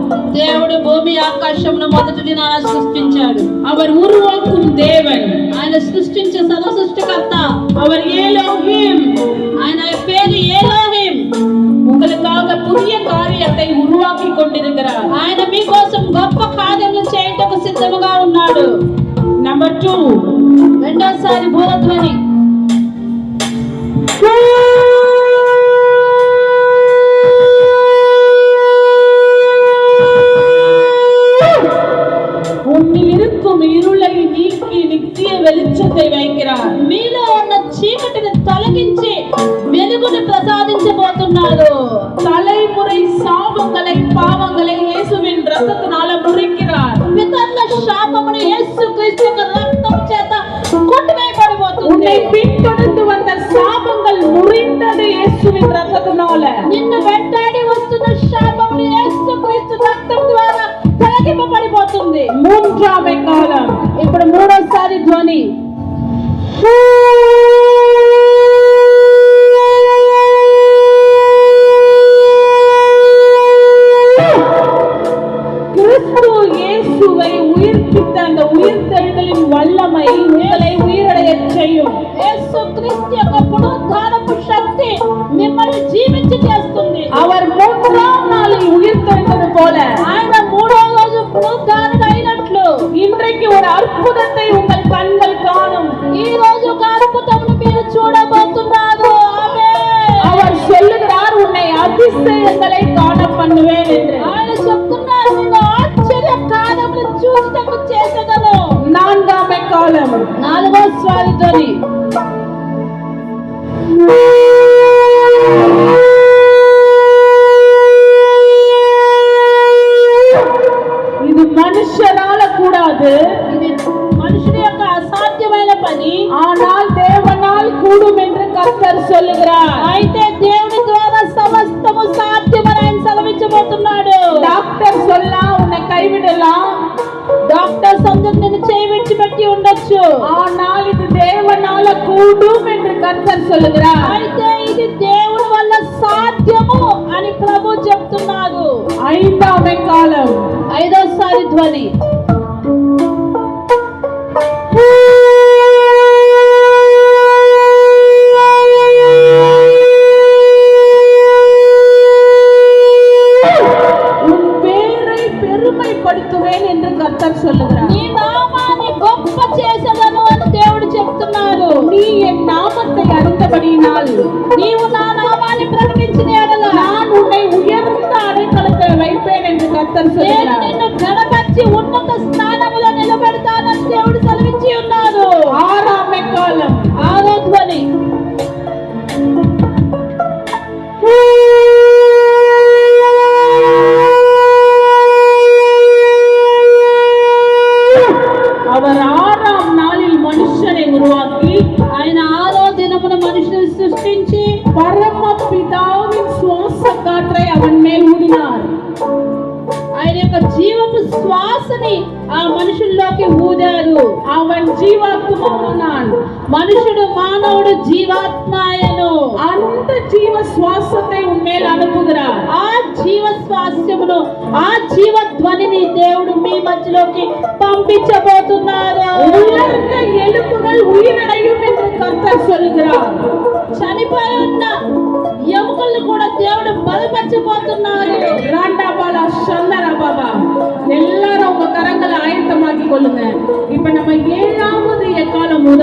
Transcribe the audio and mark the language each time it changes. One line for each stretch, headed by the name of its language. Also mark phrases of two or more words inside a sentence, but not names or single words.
Telugu: దేవుడు భూమి ఆకాశమును మొదటి దినాన సృష్టించాడు.
Tamil: அவர் உருவாக்கும் தேவன்,
Telugu: ఆయన సృష్టించే సర్వ సృష్టికర్త.
Tamil: அவர் ஏலோஹிம்,
Telugu: ఆయన పేరు ఏలోహిం.
Tamil: உங்களுக்காக புதிய காரியத்தை உருவாக்கி கொண்டிருக்கிறார்.
Telugu: ఆయన మీకోసం గొప్ప కార్యములు చేయటకు సిద్ధముగా ఉన్నాడు.
Tamil: நம்பர் 2,
Telugu: రెండోసారి బోధధ్వని.
Tamil: உன்னில் இருக்கும் இருளை நீக்கி நித்திய வெளிச்சத்தை வைக்கிறார்.
Telugu: మీలో ఉన్న చీకటిని తొలగించి వెలుగును ప్రసాదించబోతున్నాడు.
Tamil: தலைமுறை சாபங்களை பாவங்களை இயேசுவின் ரத்தத்தினால முறிக்கிறார்.
Telugu: పితరుల శాపమును యేసుక్రీస్తు యొక్క రక్తం చేత కొట్టివేయబడిపోతుంది.
Tamil: உன்னை பின்தொடர்ந்து வந்த சாபங்கள் முறிந்தது இயேசுவின் ரத்தத்தினால.
Telugu: నిన్ను వెంటాడి వస్తున్న శాపమును యేసుక్రీస్తు రక్తం ద్వారా తొలగింపబడిపోతుంది. 3వ కాలం, ఇప్పుడు 3వసారి ధ్వని.
Tamil: கிறிஸ்து இயேசுவை உயிர்ப்பித்த அந்த உயிர்த்தெழுதலின் வல்லமை உங்களை உயிரடையச் செய்யும்.
Telugu: యేసుక్రీస్తు యొక్క పునరుద్ధానపు శక్తి మిమ్మల్ని జీవించి చేస్తుంది.
Tamil: அவர் 3ஆம் நாளில் உயிர்த்தெழுந்தது போல
Telugu: ఆయన 3వ రోజు పునరుద్ధానం అయినట్లు
Tamil: இன்றைக்கு ஒரு அற்புதத்தை உங்கள் கண்கள் காணும்.
Telugu: ఈ రోజు ఒక అద్భుతమును మీరు చూడబోతున్నారు. ఆమేన్.
Tamil: அவர் சொல்லுகிறார், உன்னை அதிசயங்களை காண பண்ணுவேன் என்று.
Telugu: ఆయన చెప్తున్నారు, నేను ఆశ్చర్య కార్యములు చూచుటకు చేసేదను. 4వ కాలం, 4వసారి ధ్వని.
Tamil: இது மனுஷரால கூடாது,
Telugu: ఇది మనుషుని యొక్క అసాధ్యమైన పని,
Tamil: ஆனால் தேவனால் கூடும் என்று கர்த்தர் சொல்லுகிறார்.
Telugu: అయితే దేవుని ద్వారా సమస్తము సాధ్యమని ఆయన సెలవించబోతున్నాడు.
Tamil: டாக்டர் சொல்லலாம், உன்னை கைவிடலாம்,
Telugu: డాక్టర్స్ అందరూ నిన్ను చేయి విడిచిపెట్టి బట్టి ఉండొచ్చు,
Tamil: ஆனால் இது தேவனால கூடும் என்று கர்த்தர் சொல்லுகிறார்.
Telugu: అయితే ఇది దేవుడి వల్ల సాధ్యము అని ప్రభు చెప్తున్నారు.
Tamil: ஐந்தாம் காலம்,
Telugu: ఐదోసారి ధ్వని.
Tamil: உன் பேரை பெருமைப்படுத்துவேன் என்று கர்த்தர் சொல்லுகிறார்.
Telugu: నీ నామాన్ని గొప్ప చేసేదను అని దేవుడు చెప్తున్నారు.
Tamil: நீ என் நாமத்தை அறிந்தபடியினால்
Telugu: నీవు నా నామాన్ని ప్రకటించిన ఎడల
Tamil: நான் உன்னை உயர்ந்த அடைக்கலத்தில் வைப்பேன் என்று கர்த்தர்
Telugu: నేను
Tamil: சொல்லுகிறார்.
Telugu: నిన్ను ఘనపరిచి ఉన్నత స్థానములో నిలబెడతానని దేవుడు సెలవిచ్చి ఉన్నారు.
Tamil: ஆறாம் காலம்,
Telugu: ఆరో ధ్వని.
Tamil: அவர் ஆறாம் நாளில் மனுஷனை உருவாக்கி
Telugu: ఆయన ఆరో దినమున మనుషుని సృష్టించి
Tamil: பரமபிதாவின் சுவாச காற்றை அவன் மேல் ஊதினார்.
Telugu: ఆయన యొక్క జీవపు శ్వాసని ఆ మనుషుల్లోకి ఊదారు.
Tamil: அவன் ஜீவாத்மாவானான்.
Telugu: మనుషుడు మానవుడు జీవాత్మాయను.
Tamil: அந்த ஜீவ சுவாசத்தை உன்மேல் அனுப்புகிறார்.
Telugu: ఆ జీవ శ్వాసమును, ఆ జీవ ధ్వనిని దేవుడు మీ మధ్యలోకి పంపించబోతున్నారు.
Tamil: உலர்ந்த எலும்புகள் உயிரடையும் என்று கர்த்தர் சொல்கிறார்.
Telugu: చనిపోయి ఉన్న ఎముకలను కూడా దేవుడు బలపరచబోతున్నారు.
Tamil: ராண்டாபாலா சந்தரா பாபா, எல்லாரும் உங்க கரங்களை ஆயத்தமாக்கி கொள்ளுங்க. இப்ப நம்ம ஏழாவது எக்காலம் ஊத